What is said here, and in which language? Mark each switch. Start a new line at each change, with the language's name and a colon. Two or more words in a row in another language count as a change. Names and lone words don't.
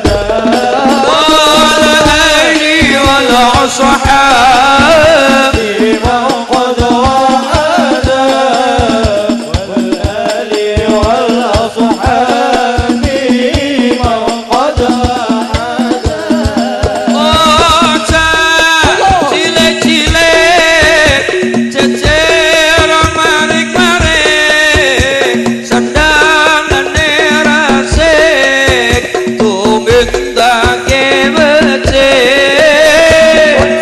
Arabic: وعلى آله والأصحاب من قد وحد والآل والأصحاب من قد وحد
Javanese: cilik-cilik jejer marik-marik sandangane rasik tumindake becik